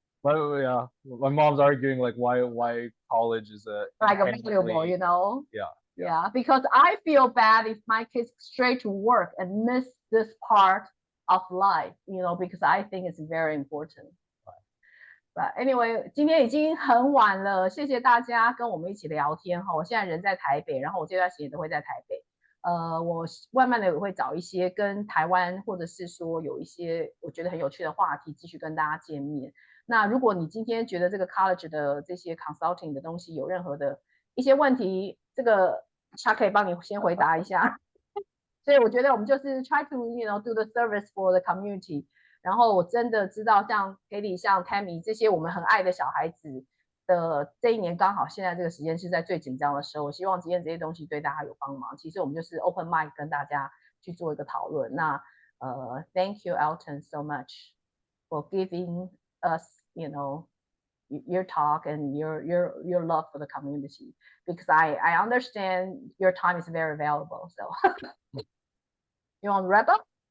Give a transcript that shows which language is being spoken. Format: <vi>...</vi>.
<en>My mom's arguing like why college is like valuable, Yeah. Because I feel bad if my kids straight to work and miss this part of life, because I think it's very important. But anyway,</en> <zh>今天已经很晚了，谢谢大家跟我们一起聊天我现在人在台北，然后我这段时间都会在台北。我慢慢的也会找一些跟台湾或者是说有一些我觉得很有趣的话题继续跟大家见面。那如果你今天觉得这个 college 的这些 consulting 的东西有任何的一些问题，这个他可以帮你先回答一下。所以我觉得我们就是</zh> <en>try to do the service for the community。</en> <zh>然后我真的知道像 Katie 像 Tammy 这些我们很爱的小孩子的这一年刚好现在这个时间是在最紧张的时候，我希望今天这些东西对大家有帮忙。其实我们就是 open mic 跟大家去做一个讨论。</zh> <en>那thank you Elton so much for giving us your talk and your love for the community, because I understand your time is very valuable. So you want to wrap up?</en>